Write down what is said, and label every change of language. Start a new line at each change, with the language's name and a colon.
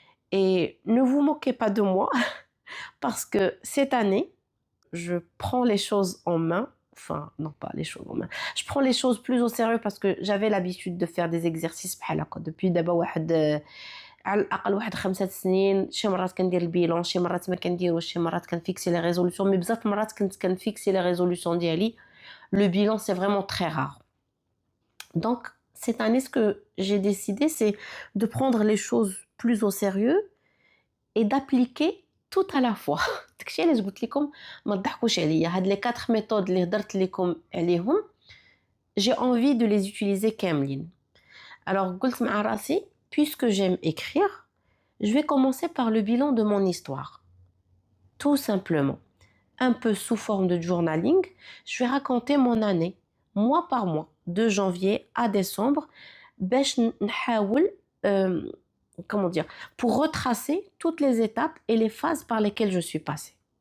French: Et ne vous moquez pas de moi, parce que cette année, je prends les choses en main. Enfin, non, pas les choses en main. Je prends les choses plus au sérieux parce que j'avais l'habitude de faire des exercices
Arabic: بحال هكا
French: depuis
Arabic: دابا واحد على الأقل واحد
French: 5 سنين.
Arabic: شي مرات كندير البيلون، شي مرات ما كنديروش، شي مرات كنفيكسي لي ريزولوسيون، مي بزاف مرات كنت كنفيكسي لي ريزولوسيون ديالي.
French: Le bilan, c'est vraiment très rare. Donc, cette année, ce que j'ai décidé, c'est de prendre les choses plus au sérieux et d'appliquer tout à la fois.
Arabic: داكشي علاش قلت لكم ما تضحكوش عليا. هاد
French: les 4 méthodes
Arabic: اللي هضرت لكم عليهم,
French: j'ai envie de les utiliser
Arabic: كاملين.
French: Alors,
Arabic: قلت مع راسي,
French: puisque j'aime écrire, je vais commencer par le bilan de mon histoire. Tout simplement. Un peu sous forme de journaling, je vais raconter mon année, mois par mois, de janvier à décembre,
Arabic: باش نحاول,
French: comment dire, pour retracer toutes les étapes et les phases par lesquelles je suis passée.